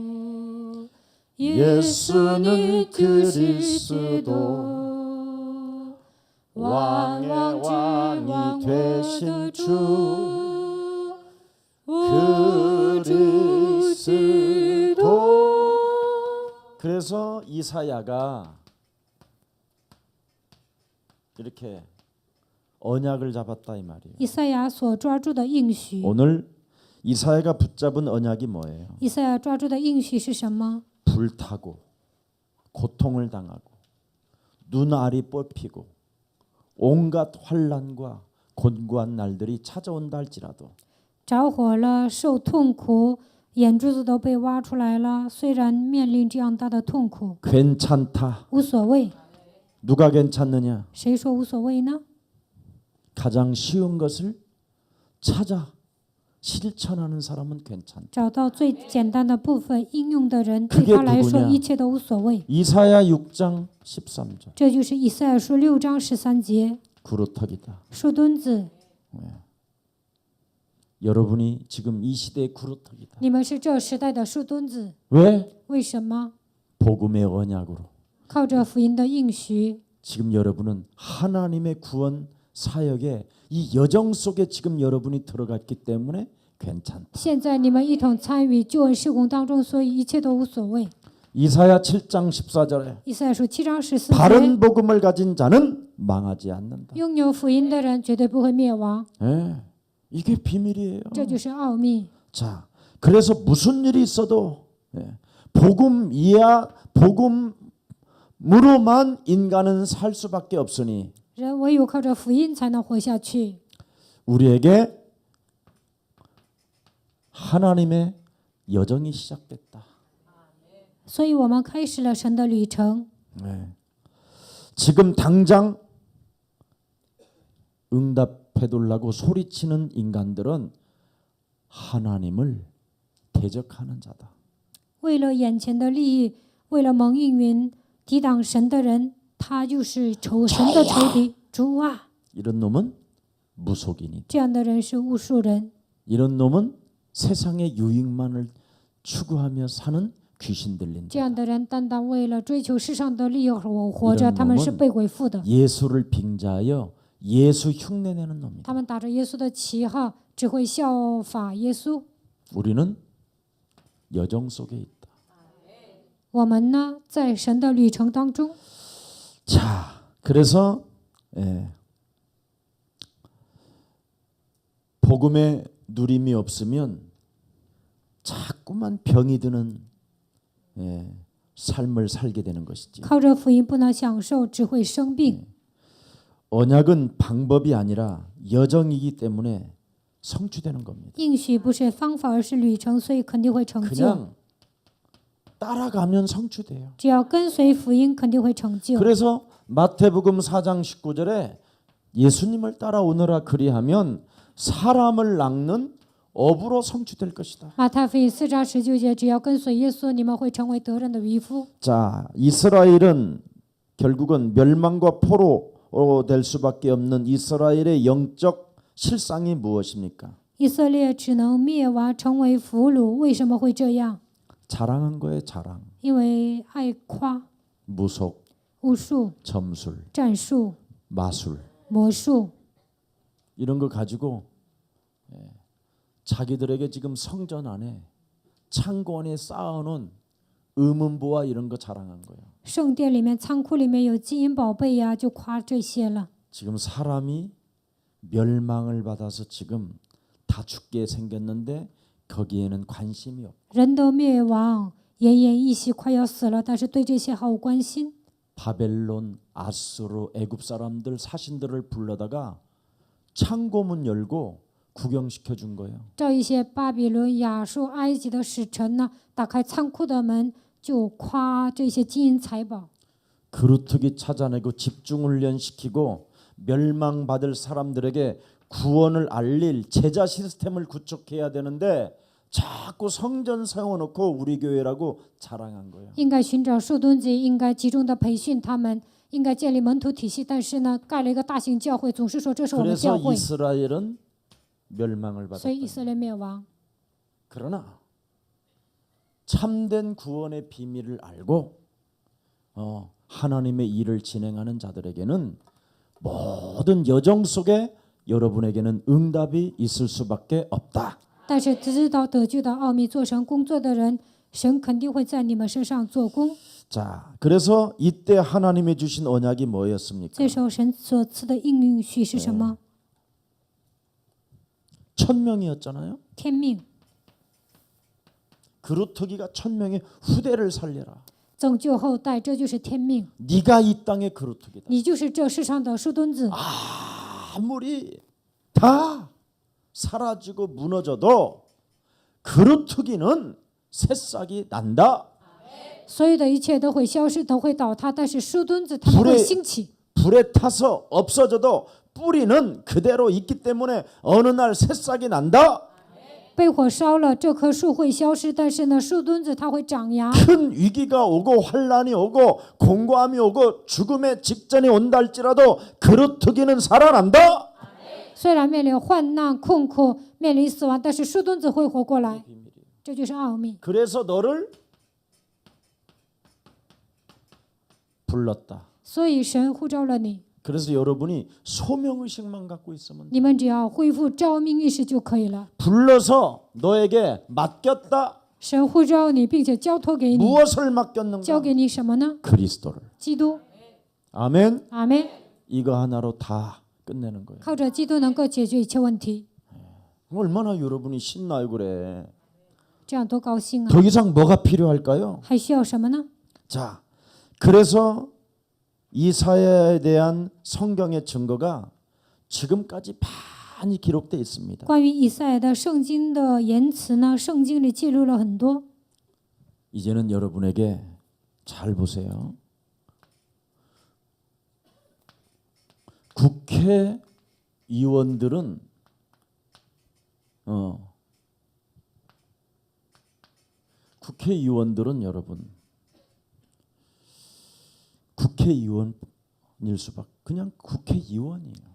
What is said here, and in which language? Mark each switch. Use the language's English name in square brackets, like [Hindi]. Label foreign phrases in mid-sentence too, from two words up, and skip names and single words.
[Korean] 예수는 그리스도 왕의 왕이 되신 주 그리스도. 그래서 이사야가 이렇게 언약을 잡았다 이 말이에요. [Chinese] 以赛亚所抓住的应许， [Korean] 오늘 이사야가 붙잡은 언약이 뭐예요? [Chinese] 以赛亚抓住的应许是什么？ [Korean] 불타고 고통을 당하고 눈알이 뽑히고 온갖 환난과 곤고한 날들이 찾아온다 할지라도 [Chinese] 着火了，受痛苦，眼珠子都被挖出来了。虽然面临这样大的痛苦， [Korean] 괜찮다. [Chinese] 无所谓。 [Korean] 누가 괜찮느냐? [Chinese] 谁说无所谓呢？ [Korean] 가장 쉬운 것을 찾아 실천하는 사람은 괜찮다. [Chinese] 找到最简单的部分应用的人， [Korean] 그게 [Chinese] 对他来说 [Korean] 누구냐 [Chinese] 一切都无所谓。 [Korean] 이사야 6장 13절. [Chinese] 这就是以赛亚书6章13节， [Korean] 구루터기다. [Chinese] 树墩子， [Korean] 여러분이 지금 이 시대의 구루터기다. [Chinese] 你们是这时代的树墩子。 [Korean] 왜? [Chinese] 为什么？ [Korean] 복음의 언약으로. [Chinese] 靠着福音的应许， [Korean] 지금 여러분은 하나님의 구원 사역에 이 여정 속에 지금 여러분이 들어갔기 때문에 괜찮다. [Chinese] 现在你们一同参与救恩事工当中，所以一切都无所谓。 [Korean] 이사야 7장 14절에 [Chinese] 以赛亚书7章14节， [Korean] 바른 복음을 가진 자는 망하지 않는다. [Chinese] 拥有福音的人绝对不会灭亡， [Korean] 예, 이게 비밀이에요. [Chinese] 这就是奥秘。 [Korean] 자, 그래서 무슨 일이 있어도 복음 이야 복음으로만 인간은 살 수밖에 없으니 [Chinese] 人唯有靠着福音才能活下去。 [Korean] 우리에게 하나님의 여정이 시작됐다. [Chinese] 所以我们开始了神的旅程。 [Korean] 지금 당장 응답해달라고 소리치는 인간들은 하나님을 대적하는 자다. [Chinese] 为了眼前的利益，为了蒙应允，抵挡神的人，他就是神的仇敌。主啊， [Korean] 이런 놈은 무속인이다. [Chinese] 这样的人是巫术人， [Korean] 이런 놈은 세상의 유익만을 추구하며 사는 귀신 [Chinese] 这 [Korean] 들린 [Chinese] 样 [Korean] 자. [Chinese] 的人单单为了追求世上的利益而活 [Korean] 이런 [Chinese] 着，他们是 [Korean] 놈은 [Chinese] 被鬼附的。 [Korean] 예수를 빙자하여 예수 흉내내는 놈이다. [Chinese] 他们打着耶稣的旗号，只会效法耶稣。 [Korean] 우리는 여정 속에 있다. [Chinese] 我们呢，在神的旅程当中， [Korean] 자, 그래서 복음의 누림이 없으면 자꾸만 병이 드는 삶을 살게 되는 것이지. [Chinese] 靠着福音不能享受，只会生病。 [Korean] 언약은 방법이 아니라 여정이기 때문에 성취되는 겁니다. [Chinese] 应许不是方法，而是旅程，所以肯定会成就。 [Korean] 그냥 따라가면 성취돼요. [Chinese] 只要跟随福音，肯定会成就。 [Korean] 그래서 마태복음 4장 19절에 예수님을 따라오너라 그리하면 사람을 낚는 업으로 성취될 것이다. [Chinese] 马太福音4章19节，只要跟随耶稣，你们会成为得人的渔夫。 [Korean] 자, 이스라엘은 결국은 멸망과 포로로 될 수밖에 없는 이스라엘의 영적 실상이 무엇입니까? [Chinese] 以色列只能灭亡，成为俘虏。为什么会这样？ [Korean] 자랑한 거예요, 자랑. [Chinese] 因为爱夸、 [Korean] 무속, [Chinese] 巫术、 [Korean] 점술, [Chinese] 战术、 [Korean] 마술 [Chinese] 魔术， [Korean] 이런 거 가지고 자기들에게 지금 성전 안에 창고 안에 쌓아놓은 의문부와 이런 거 자랑한 거예요. [Chinese] 圣殿里面、仓库里面有金银宝贝呀，就夸这些了。 [Korean] 지금 사람이 멸망을 받아서 지금 다 죽게 생겼는데 거기에는 관심이 없고 [Chinese] 人都灭亡，奄奄一息，快要死了，但是对这些毫无关心。 [Korean] 바벨론, 아수르, 애굽 사람들 사신들을 불러다가 창고문 열고 구경시켜 준 거예요. [Chinese] 召一些巴比伦、亚述、埃及的使臣呢，打开仓库的门，就夸这些金银财宝。 [Korean] 그루터기 찾아내고 집중훈련시키고 멸망받을 사람들에게 구원을 알릴 제자 시스템을 구축해야 되는데 자꾸 성전 세워놓고 우리 교회라고 자랑한 거예요. [Chinese] 应该寻找树墩子，应该集中的培训他们，应该建立门徒体系。但是呢，盖了一个大型教会，总是说这是我们 [Korean] 그래서 [Chinese] 教会， [Korean] 이스라엘은 멸망을 [Chinese] 所以以 [Korean] 받았다. [Chinese] 色列灭亡。 [Korean] 그러나 참된 구원의 비밀을 알고 하나님의 일을 진행하는 자들에게는 모든 여정 속에 여러분에게는 응답이 있을 수밖에 없다. [Chinese] 但是知道得救的奥秘，做神工作的人，神肯定会在你们身上做工。 [Korean] 자, 그래서 이때 하나님이 주신 언약이 뭐였습니까? [Chinese] 这时候神所赐的应许是什么？ [Korean] 천명이었잖아요. [Chinese] 天命。 [Korean] 그루터기가 천명의 후대를 살려라. [Chinese] 拯救后代，这就是天命。 [Korean] 네가 이 땅의 그루터기다. [Chinese] 你就是这世上的树墩子。 [Korean] 아무리 다 사라지고 무너져도 그루터기는 새싹이 난다. [Chinese] 所有的一切都会消失，都会倒塌，但是树墩子它们会兴起。 [Korean] 불에 타서 없어져도 뿌리는 그대로 있기 때문에 어느 날 새싹이 난다. [Chinese] 被火烧了，这棵树会消失，但是呢，树墩子它会长芽。 [Korean] 큰 위기가 오고 환란이 오고 공고함이 오고 죽음의 직전이 온다 할지라도 그루터기는 살아난다. [Chinese] 虽然面临患难困苦，面临死亡，但是树墩子会活过来，这就是奥秘。 [Korean] 그래서 너를 불렀다. [Chinese] 所以神呼召了你， [Korean] 그래서 여러분이 소명의식만 갖고 있으면 돼. [Chinese] 你们只要恢复召命意识就可以了。 [Korean] 불러서 너에게 맡겼다. [Chinese] 神呼召你，并且交托给你， [Korean] 무엇을 맡겼는가? [Chinese] 交给你什么呢？ [Korean] 그리스도를. [Chinese] 基督。 [Korean] 아멘. [Chinese] 阿门。 [Korean] 이거 하나로 다 끝내는 거예요. [Chinese] 靠着基督能够解决一切问题， [Korean] 얼마나 여러분이 신나요 그래. [Chinese] 这样多高兴啊！ [Korean] 더 이상 뭐가 필요할까요? [Chinese] 还需要什么呢？ [Korean] 자, 그래서 이사야에 대한 성경의 증거가 지금까지 많이 기록되어 있습니다. [Chinese] 关于以赛亚的圣经的言辞呢，圣经里记录了很多。 [Korean] 이제는 여러분에게 잘 보세요. 국회의원들은 국회의원들은 여러분 국회의원일 수밖에 그냥 국회의원이에요.